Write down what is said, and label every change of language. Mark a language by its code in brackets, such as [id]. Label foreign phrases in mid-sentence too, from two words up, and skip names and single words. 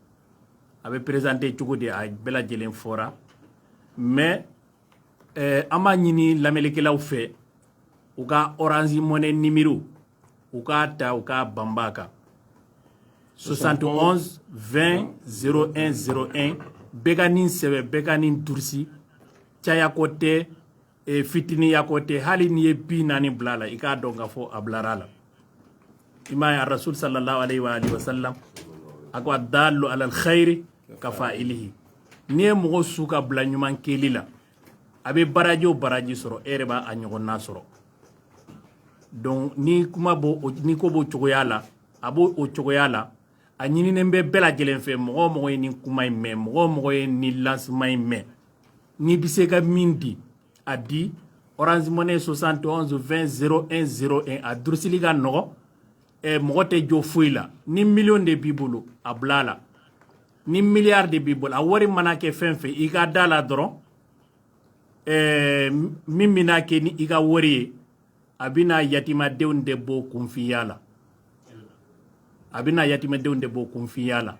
[bm] A bɛ présenter cogo di a bɛɛ lajɛlen fɔra mais an b'a ɲini lamɛnnikɛlaw fɛ u ka Orange Money numéro u k'a ta u k'a banba kan 71 20 01 01 bɛɛ ka nin sɛbɛn bɛɛ ka nin durusi caya ko tɛ fitiniya ko tɛ hali n'i ye 40 bila la i k'a dɔn k'a fɔ a bilara la. I m'a ye Rasul [ar] صلى الله عليه وسلم [bm] a ko [ar] الدال على الخير كفاعله. [bm] N'i ye mɔgɔ su ka bila ɲuman kɛli la a bɛ baraji o baraji sɔrɔ e yɛrɛ b'a a ɲɔgɔnna sɔrɔ. Donc ni kuma ni ko b'o cogoya la a b'o cogoya la a ɲininen bɛ bɛɛ lajɛlen fɛ mɔgɔ o mɔgɔ ye nin kuma in mɛn mɔgɔ o mɔgɔ ye nin lancement in mɛn n'i bɛ se ka min di a di Orange Money 71 20 01 01 a durusili ka nɔgɔ mɔgɔ tɛ jɔ foyi la ni million de b'i bolo a bila la ni milliard de b'i bolo a wari mana kɛ fɛn fɛn i ka da la dɔrɔn min bɛna kɛ ni i ka wari ye a bɛna yatimadenw de bɔ kunfinya la a bɛna yatimɛdenw de bɔ kunfinya la.